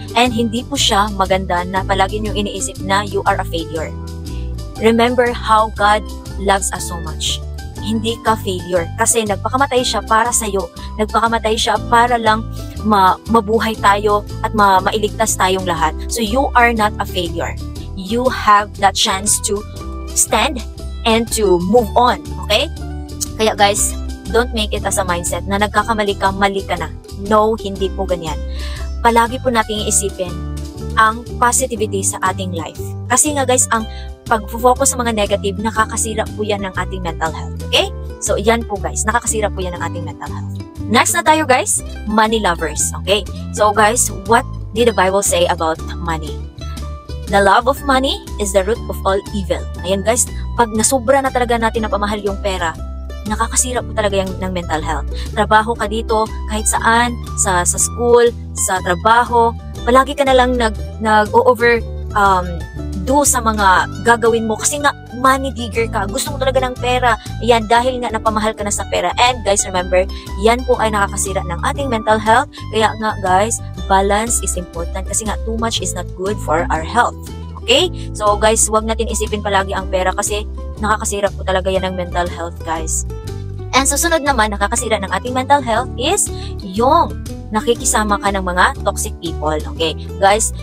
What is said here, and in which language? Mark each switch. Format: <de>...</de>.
<tl>And hindi po siya maganda na palagi niyong iniisip na</tl> <en>you are a failure. Remember how God loves us so much.</en> <tl>Hindi ka failure kasi nagpakamatay siya para sa iyo. Nagpakamatay siya para lang mabuhay tayo at mailigtas tayong lahat.</tl> <en>So you are not a failure. You have that chance to stand and to move on. Okay? Kaya guys, don't make it as a mindset</en> <tl>na nagkakamali ka, mali ka na. No, hindi po ganyan. Palagi po nating iisipin ang positivity sa ating life. Kasi nga guys, ang pag-focus sa mga negative, nakakasira po yan ng ating mental health. Okay? So, yan po guys. Nakakasira po yan ng ating mental health.</tl> <en>Next na tayo guys, money lovers. Okay? So guys, what did the Bible say about money? The love of money is the root of all evil.</en> <tl>Ayan guys, pag nasobra na talaga natin na pamahal yung pera, nakakasira po talaga yung ng mental health. Trabaho ka dito, kahit saan, sa school, sa trabaho, palagi ka na lang nag-over do sa mga gagawin mo kasi nga money digger ka, gusto mo talaga ng pera, yan dahil nga napamahal ka na sa pera. And guys, remember, yan po ay nakakasira ng ating mental health. Kaya nga</tl> <en>guys, balance is important kasi nga too much is not good for our health.</en> <tl>Okay? So guys, wag natin isipin palagi ang pera kasi nakakasira po talaga yan ng mental health guys. And susunod naman, nakakasira ng ating mental health is yung nakikisama ka ng mga toxic people. Okay, guys?</tl>